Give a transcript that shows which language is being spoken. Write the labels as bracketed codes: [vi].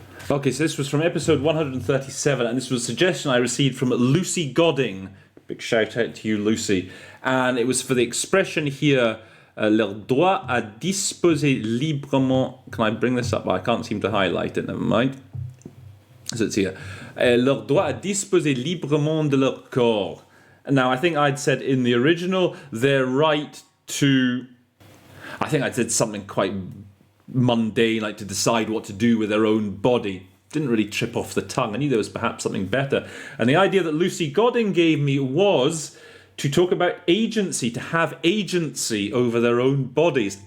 [en] Okay, so this was from episode 137, and this was a suggestion I received from Lucy Godding, Big shout out to you, Lucy. And it was for the expression here, [fr] leur droit à disposer librement. [en] Can I bring this up? I can't seem to highlight it, never mind. So it's here. [fr] Leur droit à disposer librement de leur corps. [en] Now, I think I'd said in the original, their right to... I think I said something quite mundane, like to decide what to do with their own body. Didn't really trip off the tongue. I knew there was perhaps something better. And the idea that Lucy Godding gave me was to talk about agency, to have agency over their own bodies.